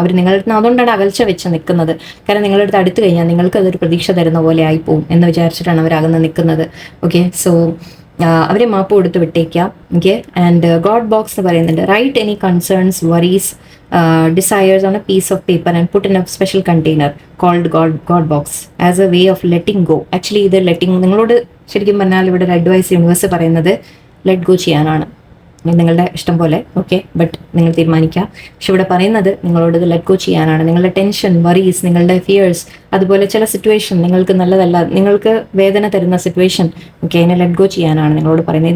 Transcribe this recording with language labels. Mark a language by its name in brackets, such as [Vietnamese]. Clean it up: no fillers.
[Malayalam] അവർ നിങ്ങളുടെ അടുത്ത് അതുകൊണ്ടാണ് അകൽച്ച വെച്ച് നിൽക്കുന്നത്. കാരണം നിങ്ങളുടെ അടുത്ത് അടുത്ത് കഴിഞ്ഞാൽ നിങ്ങൾക്ക് അതൊരു പ്രതീക്ഷ തരുന്ന പോലെ ആയിപ്പോവും എന്ന് വിചാരിച്ചിട്ടാണ് അവർ അകന്ന് നിൽക്കുന്നത്. ഓക്കെ, സോ അവരെ മാപ്പ് കൊടുത്ത് വിട്ടേക്കാം. ഓക്കെ, ആൻഡ് ഗോഡ് ബോക്സ് എന്ന് പറയുന്നുണ്ട്. [English] Write any concerns, worries, desires on a piece of paper and put in a special container called God box as a way of letting go. [Malayalam] Actually ഇത് നിങ്ങളോട് ശരിക്കും പറഞ്ഞാൽ ഇവിടെ ഒരു അഡ്വൈസ് യൂണിവേഴ്സ് പറയുന്നത് let go ചെയ്യാനാണ്. നിങ്ങളുടെ ഇഷ്ടം പോലെ, ഓക്കെ, ബട്ട് നിങ്ങൾ തീരുമാനിക്കുക. പക്ഷെ ഇവിടെ പറയുന്നത് നിങ്ങളോട് ഇത് ലെറ്റ് ഗോ ചെയ്യാനാണ്. നിങ്ങളുടെ ടെൻഷൻ, വറീസ്, നിങ്ങളുടെ ഫിയേഴ്സ്, അതുപോലെ ചില സിറ്റുവേഷൻ നിങ്ങൾക്ക് നല്ലതല്ല, നിങ്ങൾക്ക് വേദന തരുന്ന സിറ്റുവേഷൻ, ഓക്കെ, അതിനെ ലെറ്റ് ഗോ ചെയ്യാനാണ് നിങ്ങളോട് പറയുന്നത്.